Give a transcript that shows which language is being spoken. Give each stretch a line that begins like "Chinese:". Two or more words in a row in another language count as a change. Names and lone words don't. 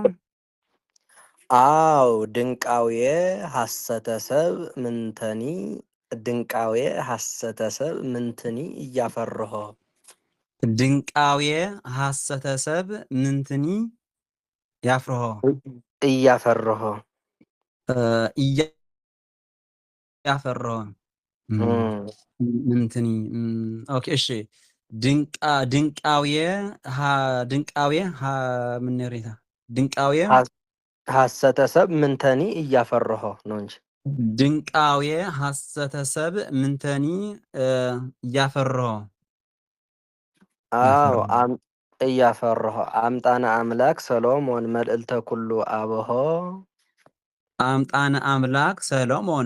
Geez: አው ድንቃዌ ሐሰተ ሰብ ምንተኒ ድንቃዌ ሐሰተ ሰብ ምንትኒ እያፈርሆ ድንቃዌ ሐሰተ ሰብ ምንትኒ ያፍርሆ እያፈርሆ እያፈርሆ ምንትኒ ኦኬ እሺ ድንቃዌ ምን ሬታ ድንቃዌ ሐሰተ ሰብ ምንተኒ እያፈርሆ
Amharic: ነው እንጂ
Geez: ድንቃዌ ሐሰተ ሰብ ምንተኒ እያፈርሆ አው እያፈርሆ አምጣነ አምላክ ሰሎሞን መልዕልተ ኩሉ አብሆ አምጣነ አምላክ ሰሎሞን